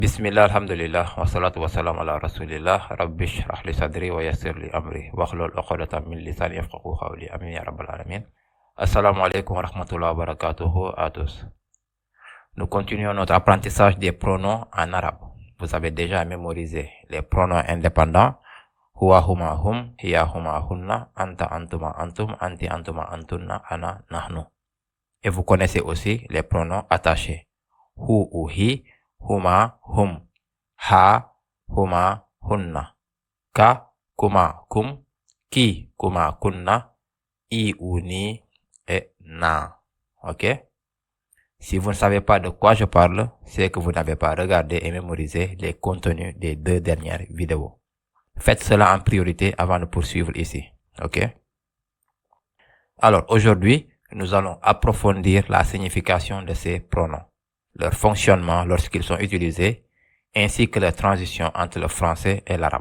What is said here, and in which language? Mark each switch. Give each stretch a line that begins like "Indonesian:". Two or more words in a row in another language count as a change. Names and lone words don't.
Arabic: بسم الله، الحمد لله، والصلاة والسلام على رسول الله، رب اشرح لي صدري ويسر لي أمري واحلل عقدة من لساني يفقهوا قولي، آمين يا رب العالمين. السلام عليكم ورحمة الله وبركاته
French: à tous. Nous continuons notre apprentissage des pronoms en arabe. Vous avez déjà mémorisé les pronoms indépendants,
Arabic: هو هما هم، هي هما هن، أنت أنتما أنتم، أنتِ أنتما أنتن، أنا نحن.
French: Et vous connaissez aussi les pronoms attachés,
Arabic: هُ أو هِ، هما، هم، ها، هما, هنّ، كَ، كما، كم، كِ، كما، كنّ, ي أو ني و نا. Ok?
French: Si vous ne savez pas de quoi je parle, c'est que vous n'avez pas regardé et mémorisé les contenus des 2 dernières vidéos. Faites cela en priorité avant de poursuivre ici. Ok? Alors, aujourd'hui, nous allons approfondir la signification de ces pronoms, leur fonctionnement lorsqu'ils sont utilisés, ainsi que la transition entre le français et l'arabe.